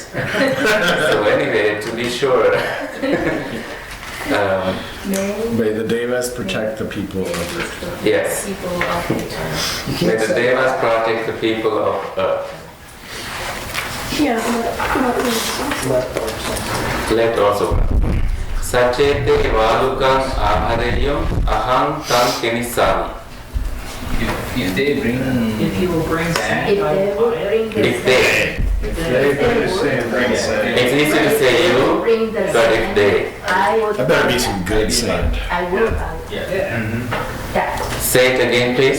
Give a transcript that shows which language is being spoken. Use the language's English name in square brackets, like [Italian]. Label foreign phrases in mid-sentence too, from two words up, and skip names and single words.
[English] So anyway, to be sure, May the Devas protect the people of earth. yes, People of the earth. may the Devas protect the people of earth. Let also. [Pali] Sachete valukam ahareyam aham tam kenisami. [English] If they bring, If you will bring sand, if they will bring the If they, it's easy to say you, bring the but if they, I will. That better be some good sand. I will buy that. say it again please.